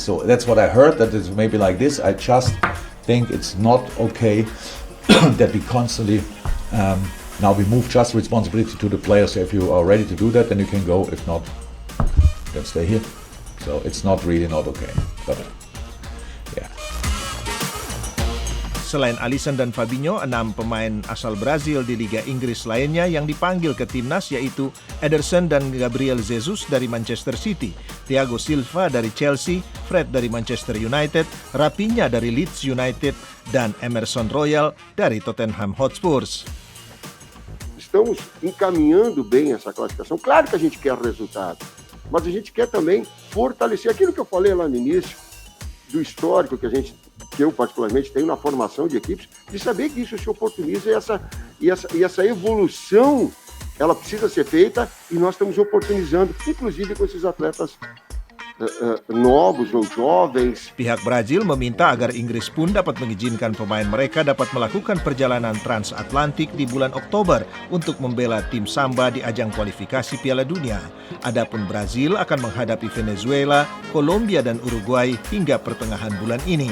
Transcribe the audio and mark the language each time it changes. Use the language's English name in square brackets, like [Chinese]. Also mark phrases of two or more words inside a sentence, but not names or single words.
[English] So that's what I heard, that it's maybe like this. I just think it's not okay that we constantly now we move just responsibility to the players. So if you are ready to do that, then you can go. If not, then stay here. So it's not okay. But yeah. [Indonesian] Selain Alisson dan Fabinho, 6 pemain asal Brazil di Liga Inggris lainnya yang dipanggil ke timnas yaitu Ederson dan Gabriel Jesus dari Manchester City, Thiago Silva dari Chelsea, Fred dari Manchester United, Raphinha dari Leeds United, dan Emerson Royal dari Tottenham Hotspur. [Portuguese] Estamos encaminhando bem essa classificação. Claro que a gente quer resultado, mas a gente quer também fortalecer aquilo que eu falei lá no início, do histórico que eu particularmente tenho na formação de equipes, de saber que isso se oportuniza e essa evolução ela precisa ser feita e nós estamos oportunizando, inclusive com esses atletas novos ou jovens. [Indonesian] Pihak Brazil meminta agar Inggris pun dapat mengizinkan pemain mereka dapat melakukan perjalanan transatlantik di bulan Oktober untuk membela tim Samba di ajang kualifikasi Piala Dunia. Adapun Brazil akan menghadapi Venezuela, Kolombia, dan Uruguay hingga pertengahan bulan ini.